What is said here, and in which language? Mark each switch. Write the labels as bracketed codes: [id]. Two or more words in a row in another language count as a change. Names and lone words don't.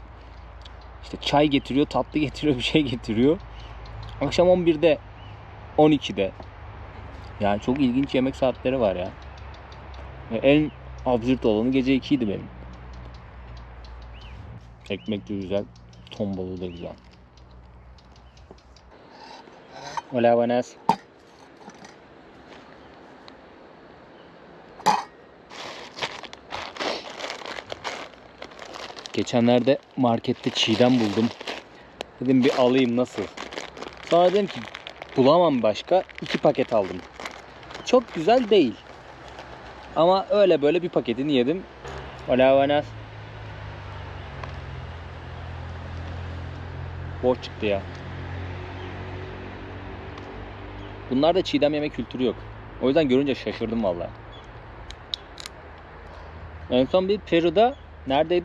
[tr] İşte çay getiriyor, tatlı getiriyor, bir şey getiriyor. Akşam 11'de, 12'de. Yani çok ilginç yemek saatleri var ya. Ve en absürt olanı gece 2'ydi benim. Ekmek de güzel, ton balığı da güzel. [es] Hola, buenas. [tr] Geçenlerde markette çiğdem buldum. Dedim bir alayım, nasıl? Sonra dedim ki bulamam başka. 2 paket aldım. Çok güzel değil. Ama öyle böyle bir paketini yedim. [es] Hola, buenas. [tr] Boş çıktı ya. Bunlarda çiğdem yeme kültürü yok. O yüzden görünce şaşırdım vallahi. En son bir Peru'da neredeydi?